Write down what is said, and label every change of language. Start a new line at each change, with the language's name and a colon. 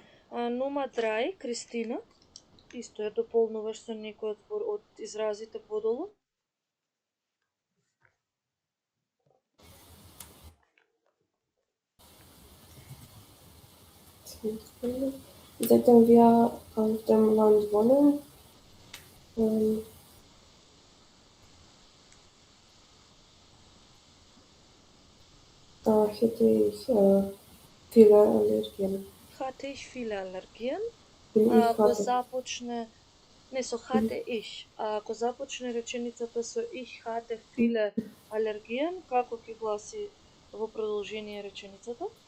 German: Nummer 3, Кристина.
Macedonian: Исто ја дополнуваш со некој од изразите подолу.
German: Seitdem wir auf dem Land wohnen, hätte ich viele Allergien. Hatte ich viele Allergien?
Macedonian: Ако започне не со
German: hatte ich,
Macedonian: а ако започне реченицата со
German: ich hatte viele Allergien,
Macedonian: како ќе гласи во продолжение реченицата?